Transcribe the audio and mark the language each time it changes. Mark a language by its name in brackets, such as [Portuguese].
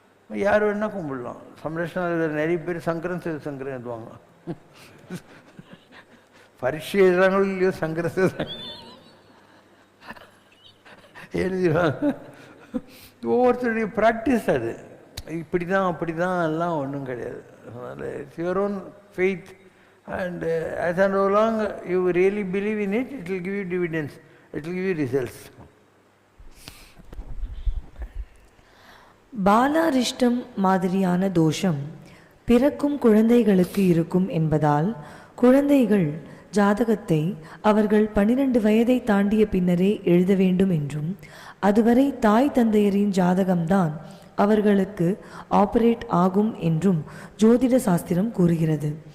[Tamil] யார் வேணால் கும்பிடலாம். சம்ரட்சணத்தில் நிறைய பேர் சங்கரன் சங்கரன் எழுதுவாங்க, பரீட்சை எழுதுறாங்களோ இல்லையோ சங்கரன் எழுதிடுவாங்க. ஒவ்வொருத்தருடைய ப்ராக்டிஸ் அது, இப்படி தான் அப்படி தான் எல்லாம் ஒன்றும் கிடையாது. [English] அதனால் it's your own faith and as and so long you really believe in it, it will give you dividends, it will give you results. [Tamil] பாலாரிஷ்டம் மாதிரியான தோஷம் பிறக்கும் குழந்தைகளுக்கு இருக்கும் என்பதால் குழந்தைகள் ஜாதகத்தை அவர்கள் 12 வயதை தாண்டிய பின்னரே எழுத வேண்டும் என்றும், அதுவரை தாய் தந்தையரின் ஜாதகம்தான் அவர்களுக்கு ஆபரேட் ஆகும் என்றும் ஜோதிட சாஸ்திரம் கூறுகிறது.